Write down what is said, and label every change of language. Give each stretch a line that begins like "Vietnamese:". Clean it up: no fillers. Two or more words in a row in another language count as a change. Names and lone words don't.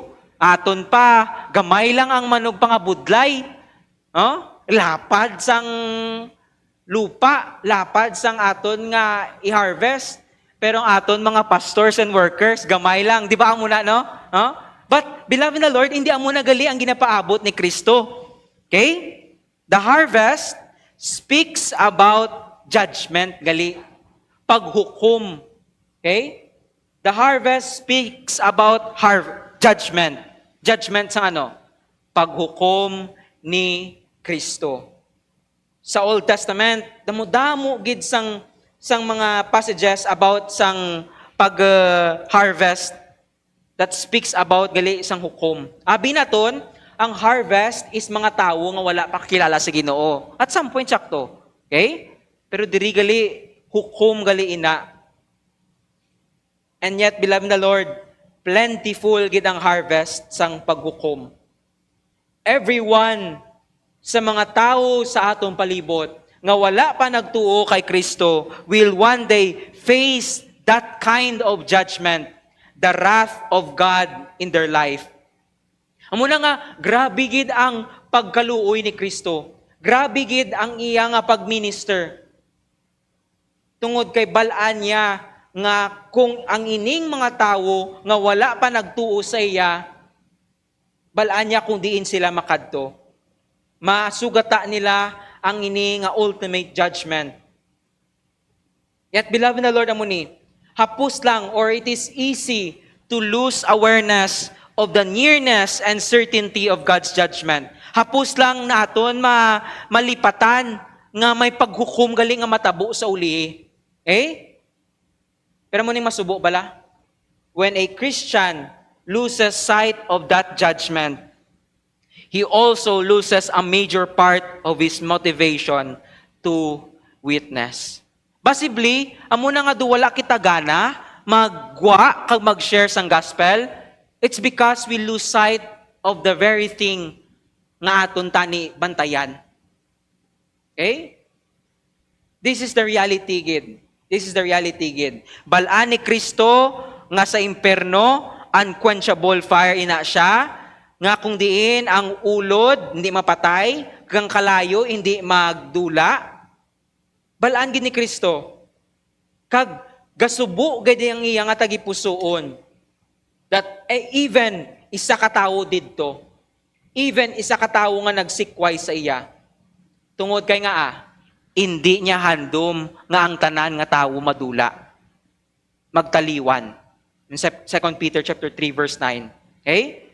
Hiligaynon: Aton pa, gamay lang ang manog pangabudlay. Lapad sang lupa, lapad sang aton nga i-harvest. Pero ang aton mga
English: pastors and workers,
Hiligaynon: gamay lang. Di ba ang muna, no?
English: But, beloved in the Lord,
Hiligaynon: hindi ang muna gali ang ginapaabot ni Kristo. Okay?
English: The harvest speaks about judgment,
Hiligaynon: gali. Paghukom. Okay?
English: The harvest speaks about judgment.
Hiligaynon: Judgment sa ano? Paghukom ni Kristo. Sa
English: Old Testament,
Hiligaynon: damo-damo gid sang mga passages about sang pag-harvest
English: that speaks about
Hiligaynon: gali sang hukom. Abi naton, ang
English: harvest is
Hiligaynon: mga tawo nga wala pa kilala sa Ginoo.
English: At some point sakto. Okay?
Hiligaynon: Pero diri gali hukom gali ina.
English: And yet, beloved in the Lord, plentiful
Hiligaynon: gid ang
English: harvest
Hiligaynon: sang paghukom.
English: Everyone
Hiligaynon: sa mga tao sa atong palibot nga wala pa nagtuo kay Kristo
English: will one day face that kind of judgment, the wrath of God in their life.
Hiligaynon: Amo na nga, grabe gid ang pagkaluoy ni Kristo. Grabe gid ang iya nga pagminister. Tungod kay balaan niya nga kung ang ining mga tawo nga wala pa nagtuo sa iya, balaan niya kung diin sila makadto. Masugata nila ang ini nga
English: ultimate judgment. Yet, beloved na Lord,
Hiligaynon: amuni, hapus lang
English: or it is easy to lose awareness of the nearness and certainty of God's judgment.
Hiligaynon: Hapus lang naton malipatan nga may paghukom galing nga matabo sa uli. Eh? Pero muning masubo bala?
English: When a Christian loses sight of that judgment, he also loses a major part of his motivation to witness. Possibly,
Hiligaynon: amo na nga duwala kita gana, magwa kag mag-share sang gospel,
English: it's because we lose sight of the very thing
Hiligaynon: nga aton tani bantayan.
English: Okay? This is the reality, gid. This is the reality, gid.
Hiligaynon: Balaan ni Kristo nga sa imperno,
English: unquenchable fire
Hiligaynon: ina siya, nga kung diin ang ulod hindi mapatay, kang kalayo hindi magdula. Balaan gid ni Kristo. Kag gasubo gid ang iya nga tagipusoon.
English: That even
Hiligaynon: isa ka tawo didto. Even isa ka tawo nga nagsikway sa iya. Tungod kay nga hindi niya handom nga ang tanan nga tawo madula. Magtaliwan.
English: In 2 Peter chapter 3 verse 9.
Hiligaynon: Okay?